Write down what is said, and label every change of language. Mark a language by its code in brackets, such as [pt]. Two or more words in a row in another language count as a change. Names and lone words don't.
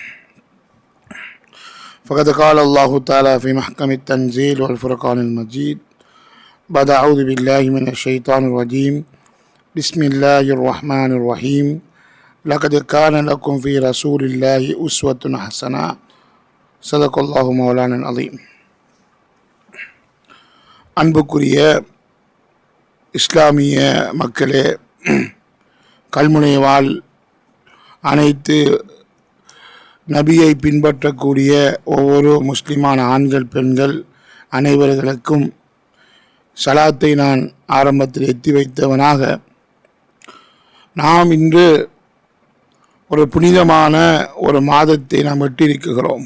[ar] فقد قال الله تعالى في محكم التنزيل والفرقان المجيد بعد أعوذ بالله من الشيطان الرجيم بسم الله الرحمن الرحيم لقد كان لكم في رسول الله أسوة حسنة صدق الله مولانا العظيم. [ta] அன்புக்குரிய இஸ்லாமிய மக்களே, கல்முனை வாழ் அனைத்து நபியை பின்பற்றக்கூடிய ஒவ்வொரு முஸ்லிமான ஆண்கள் பெண்கள் அனைவர்களுக்கும் சலாத்தை நான் ஆரம்பத்தில் எத்தி வைத்தவனாக, நாம் இன்று ஒரு புனிதமான ஒரு மாதத்தை நாம் எட்டியிருக்கிறோம்.